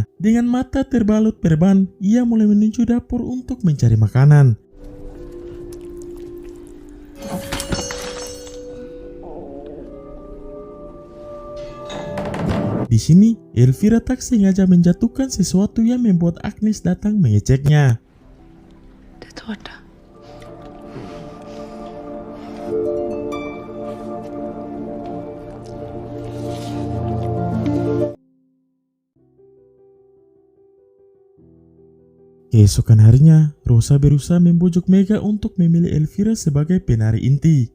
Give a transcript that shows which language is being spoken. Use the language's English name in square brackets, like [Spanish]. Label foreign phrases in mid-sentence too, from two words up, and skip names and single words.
[Indonesian] Dengan mata terbalut perban, ia mulai menuju dapur untuk mencari makanan. Di sini, Elvira tak sengaja menjatuhkan sesuatu yang membuat Agnes datang mengeceknya. [Swedish] Det är tårta. [Indonesian] Keesokan harinya, Rosa berusaha membujuk Mega untuk memilih Elvira sebagai penari inti.